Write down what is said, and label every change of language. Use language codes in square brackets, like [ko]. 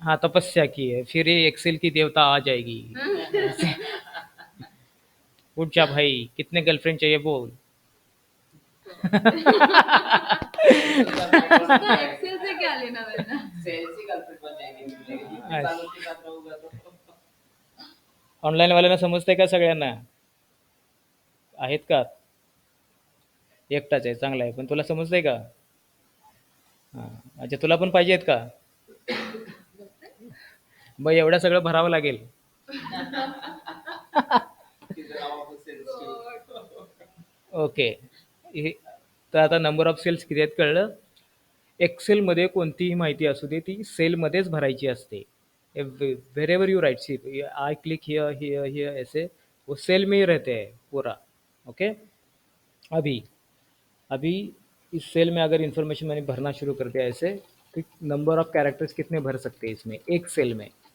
[hi] हाँ तपस्या की है, फिर ये एक्सेल की देवता आ जाएगी. उठ जा भाई, कितने गर्लफ्रेंड चाहिए बोल. उसका एक्सेल से क्या लेना देना? सेल्स ही गर्लफ्रेंड बन जाएंगे. अच्छा. सालों के साथ रहूंगा तो [mr] ऑनलाईन वाल्यांना समजतंय का सगळ्यांना? आहेत का? एकटाच आहे, चांगला आहे. पण तुला समजतंय का? [hi] हां, अच्छा [mr] तुला पण पाहिजे आहेत का? मग एवढं सगळं भरावं लागेल. तिचं नाव आपण सेल्स ओके. तर आता नंबर ऑफ सेल्स किती आहेत कळलं. एक्सेलमध्ये कोणतीही माहिती असू दे ती सेलमध्येच भरायची असते. [en] wherever you write, see I click here here here [hi] ऐसे वो सेल में ही रहते हैं पूरा. [en] Okay. [hi] अभी अभी इस सेल में अगर इन्फॉर्मेशन मैंने भरना शुरू कर दिया ऐसे, तो नंबर ऑफ कैरेक्टर्स कितने भर सकते हैं इसमें एक सेल में?